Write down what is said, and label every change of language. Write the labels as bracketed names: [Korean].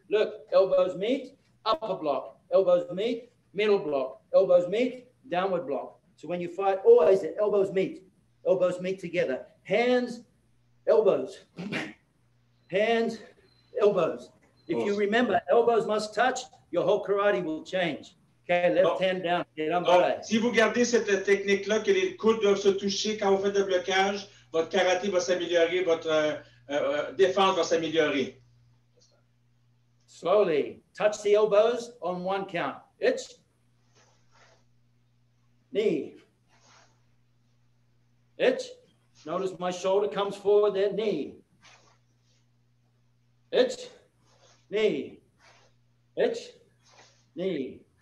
[English] Look, elbows meet, upper block. Elbows meet, middle block. Elbows meet, downward block. So when you fight, always the elbows meet. Elbows meet together. Hands, elbows. Hands, elbows. If you remember, elbows must touch, your whole karate will change. Okay, left hand down. [French] Donc, si vous gardez cette technique-là, que les coudes doivent se toucher quand vous faites le blocage, votre karaté va s'améliorer, votre défense va s'améliorer. [English] Slowly, touch the elbows on one count. [Japanese] Itch. Knee. Itch. [English] Notice my shoulder comes forward there, [Japanese] knee. Itch, knee, itch, knee.